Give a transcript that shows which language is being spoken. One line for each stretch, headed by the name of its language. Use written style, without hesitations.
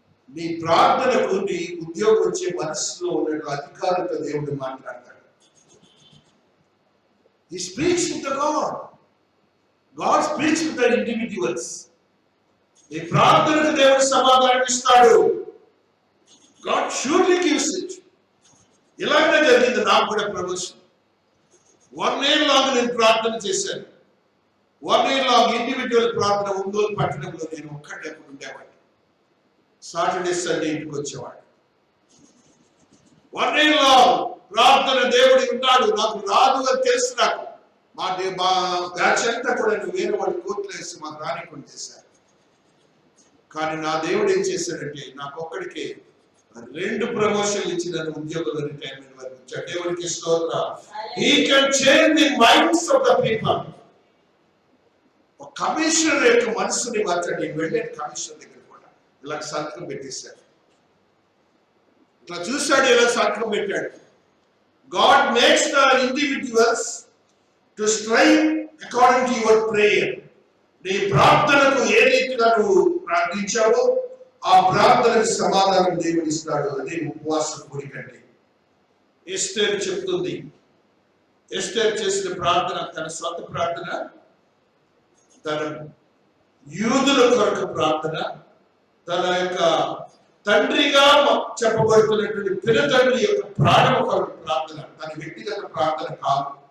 Telugu: నీ ప్రార్థనకు నీ ఉద్యోగం వచ్చే మనసులో ఉన్న అధికారులతో దేవుడు మాట్లాడతాడు.
English: He speaks with the God. God speaks with the individuals.
Telugu: నీ ప్రార్థనకు దేవుడు సమాధానం ఇస్తాడు.
English: God surely gives it.
Telugu: ఇలాగే జరిగింది నాకు కూడా ప్రమోషన్. 1 year లాగా నేను ప్రార్థన చేశాను. 1 year లాగా ఇండివిజువల్ ప్రార్థన ఒంగోలు పట్టణంలో నేను ఒక్కడే అప్పుడు ఉండేవాడిని. సాటర్డే సండే ఇంటికి వచ్చేవాడు. 1 year లాగా ప్రార్థన దేవుడు ఉన్నాడు. నాకు రాదు అని తెలుసు. నాకు మా బ్యాచ్ అంతా కూడా వేరే వాళ్ళు కోర్టులు వేసి మాకు రానికుండా చేశారు. కానీ నా దేవుడు ఏం చేశాడంటే నాకు ఒక్కడికే 2 ప్రమోషన్లు ఇచ్చి నన్ను ఉద్యోగంలో రిటైర్మెంట్ వరకు ఇచ్చాడు. దేవుడికి స్తోత్రం.
English: He can change the minds of the people.
Telugu: ఒక కమిషనర్ యొక్క మనసుని మార్చాడు. నేను వెళ్ళాను కమిషనర్ దగ్గర కూడా ఇలా సంతకం పెట్టేశాడు. ఇట్లా చూశాడు, ఇలా సంతకం పెట్టాడు.
English: God makes the individuals to strive according to your prayer.
Telugu: నీ ప్రార్థనకు ఏ రీతిగా నువ్వు ప్రార్థించావో ఆ ప్రార్థనకు సమాధానం దేవుడు ఇస్తాడు. అదే ఉపవాస కోరికంటే. ఎస్తేర్ చెప్తుంది, ఎస్తేర్ చేసిన ప్రార్థన తన సొంత ప్రార్థన, తన యూదుల కొరకు ప్రార్థన, తన యొక్క తండ్రిగా చెప్పబడుతున్నటువంటి పినతండ్రి యొక్క ప్రాణం కొరకు ప్రార్థన, తన వ్యక్తిగత ప్రార్థన కాదు.